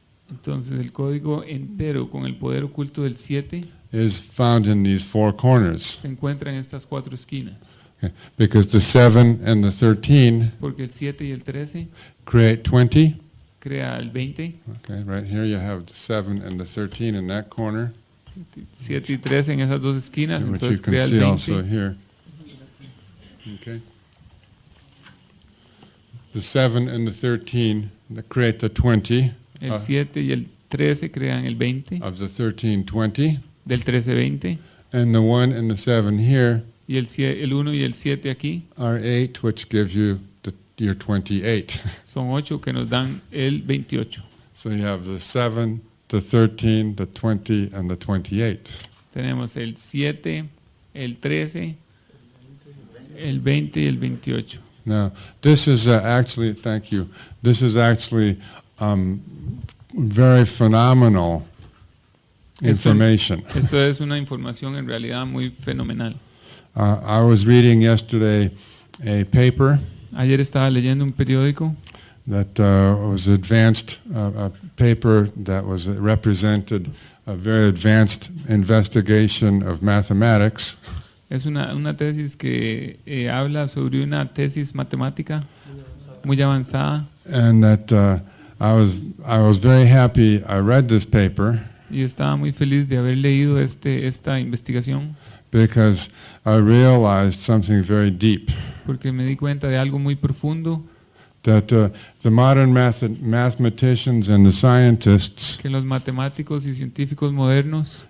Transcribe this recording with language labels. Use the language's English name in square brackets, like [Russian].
[Spanish] Entonces el código entero con el poder oculto del 7 [English] is found in these 4 corners. [Spanish] se encuentra en estas 4 esquinas, [English] Okay. Because the 7 and the 13 [Spanish] porque el 7 y el 13 [English] create 20. [Spanish] crea el 20, [English] Okay, right here you have the 7 and the 13 in that corner, [Spanish] 7 y 13 en esas 2 esquinas, [English] which you [Spanish] entonces [English] can [Spanish] crea el [English] see also [Spanish] 20. [English] here. Okay. The 7 and the 13 that create the 20 [Spanish] El 7 y el 13 crean el 20, [English] of the 1320, [Spanish] del 13-20, [English] and the 1 and the 7 here [Spanish] y el 1 y el 7 aquí [English] are 8, which gives you your 28. [Spanish] son 8 que nos dan el 28. [English] So you have the 7, the 13, the 20, and the 28. [Spanish] Tenemos el 7, el 13, el 20 y el 28. [English] Now, this is actually, thank you, this is actually very phenomenal information. [Spanish] Esto es una información en realidad muy fenomenal. [English] I was reading yesterday a paper [Spanish] Ayer estaba leyendo un periódico [English] that was advanced, a paper that was represented a very advanced investigation of mathematics. [Spanish] Es una tesis que habla sobre una tesis matemática muy avanzada, [English] And that I was very happy I read this paper [Spanish] y estaba muy feliz de haber leído esta investigación [English] because I realized something very deep, [Spanish] porque me di cuenta de algo muy profundo, [English] that the modern mathematicians and the scientists [Spanish] que los matemáticos y científicos modernos